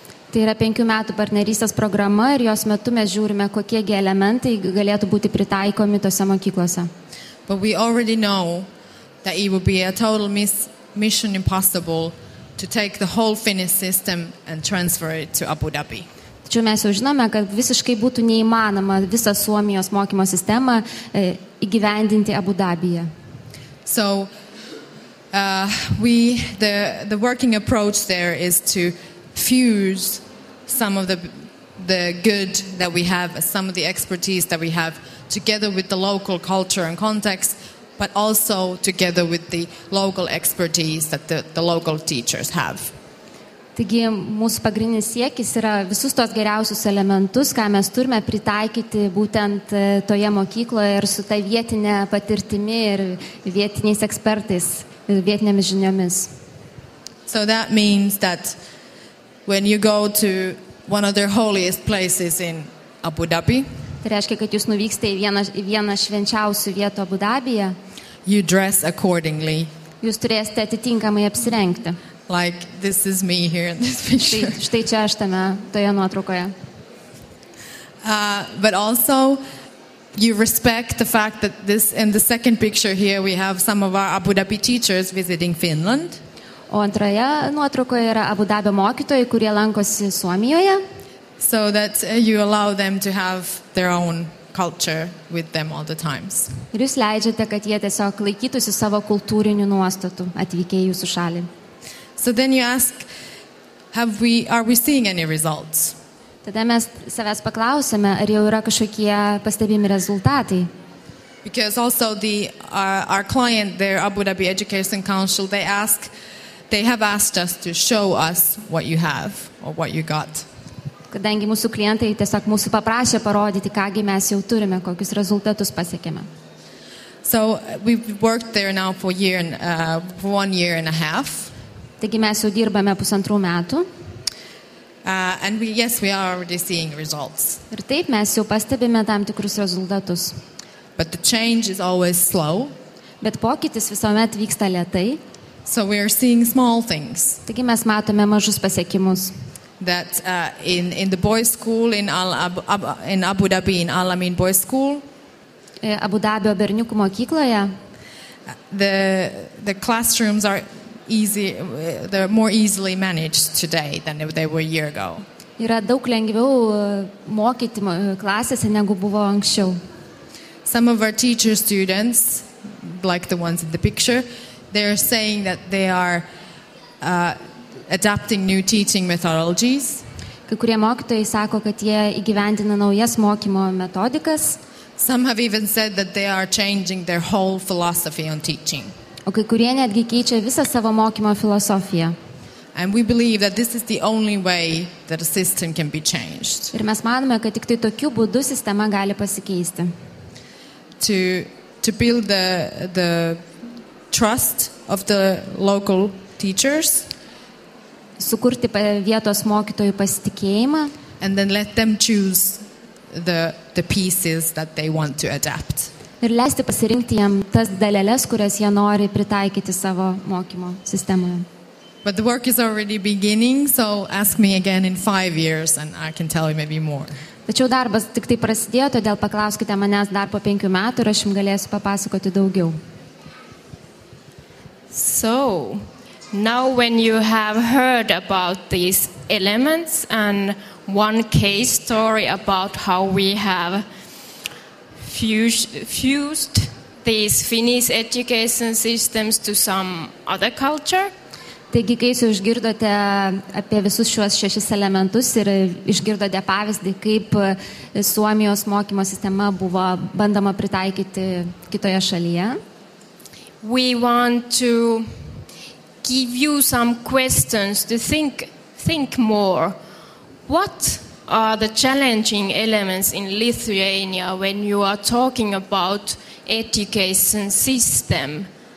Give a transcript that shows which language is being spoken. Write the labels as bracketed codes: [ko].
[lt] Tai yra 5 metų partnerystės programa ir jos metu mes žiūrime, kokie elementai galėtų būti pritaikomi tose mokyklose. [en] But we already know that it would be a total mission impossible to take the whole Finnish system and transfer it to Abu Dhabi. [lt] Tačiau mes jau žinome, kad visiškai būtų neįmanoma visą Suomijos mokymo sistemą įgyvendinti Abu Dabyje. [en] So the working approach there is to fuse some of the good that we have, some of the expertise that we have, together with the local culture and context, but also together with the local expertise that the local teachers have. [lt] Taigi mūsų pagrindinis siekis yra visus tos geriausius elementus, ką mes turime pritaikyti būtent toje mokykloje ir su ta vietinė patirtimi ir vietiniais ekspertais ir vietinėmis žiniomis. [en] So that means that when you go to one of their holiest places in Abu Dhabi, [lt] Tai reiškia, kad jūs nuvykstate į vieną švenčiausių vietų Abu Dabyje, [en] you dress accordingly. [lt] jūs turėsite atitinkamai apsirengti. [en] Like this is me here in this picture. [lt] Štai čia aš toje nuotraukoje. [en] But also you respect the fact that in the second picture here we have some of our Abu Dhabi teachers visiting Finland. [lt] O antroje nuotraukoje yra Abu Dabio mokytojai, kurie lankosi Suomijoje. [en] So that you allow them to have their own culture with them all the times. [lt] Ir jūs leidžiate, kad jie tiesiog laikytųsi savo kultūrinių nuostatų atvykę į jūsų šalį. [en] So then you ask, are we seeing any results? [lt] Tada mes savęs paklausėme, ar jau yra kažkokie pastebimi rezultatai. [en] Because also our client there, Abu Dhabi Education Council, they have asked us to show us what you have or what you got. [lt] Kadangi mūsų klientai tiesiog mūsų paprašė parodyti, kągi mes jau turime, kokius rezultatus pasiekėme. [en] So we've worked there now for 1 year and a half. [lt] Taigi mes jau dirbame 1,5 metų. [en] And we are already seeing results. [lt] Ir taip mes jau pastebime tam tikrus rezultatus. [en] But the change is always slow. [lt] Bet pokytis visuomet vyksta lėtai. [en] So we are seeing small things. [lt] Taigi mes matome mažus pasiekimus. [en] that in the boys' school in Abu Dhabi, in Al Amin Boys' School, [lt] Abu Dabio berniukų mokykloje [en] the classrooms are they're more easily managed today than they were a year ago. [lt] yra daug lengviau mokyti klasėse negu buvo anksčiau. [en] Some of our teacher students, like the ones in the picture, they're saying that they are adapting new teaching methodologies. [lt] Kai kurie mokytojai sako, kad jie įgyvendina naujas mokymo metodikas. [en] Some have even said that they are changing their whole philosophy on teaching. [lt] O kai kurie netgi keičia visą savo mokymo filosofiją. [en] And we believe that this is the only way that a system can be changed. [lt] Ir mes manome, kad tik tai tokiu būdu sistema gali pasikeisti. [en] To build the trust of the local teachers. [lt] Sukurti vietos mokytojų pasitikėjimą. [en] And then let them choose the pieces that they want to adapt. [lt] Ir leisti pasirinkti jam tas dalelės, kurias jie nori pritaikyti savo mokymo sistemoje. [en] But the work is already beginning, so ask me again in 5 years and I can tell you maybe more. [lt] Tačiau darbas tik tai prasidėjo, todėl paklauskite manęs dar po 5 metų ir aš jums galėsiu papasakoti daugiau. [en] So, now when you have heard about these elements and one case story about how we have fused these Finnish education systems to some other culture. [lt] Taigi, kai jūs išgirdote apie visus šiuos 6 elementus ir išgirdote pavyzdį, kaip Suomijos mokymo sistema buvo bandoma pritaikyti kitoje šalyje. [en] We want to give you some questions to think more. What are the challenging elements in Lithuania when you are talking about education system?